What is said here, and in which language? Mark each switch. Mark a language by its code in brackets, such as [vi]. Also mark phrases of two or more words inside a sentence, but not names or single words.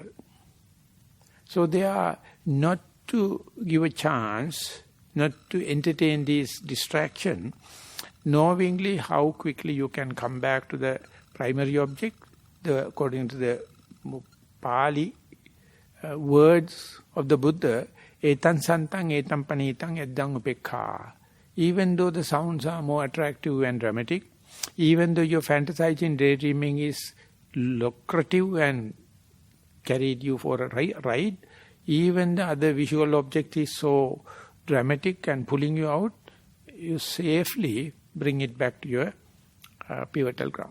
[en] So they are not to give a chance, not to entertain this distraction, knowingly how quickly you can come back to the primary object, according to the Pali words of the Buddha, [pi] etan santang etam panitang eddang upekha. [en] Even though the sounds are more attractive and dramatic, even though your fantasizing, daydreaming is lucrative and carried you for a ride, even the other visual object is so dramatic and pulling you out, you safely bring it back to your pivotal ground.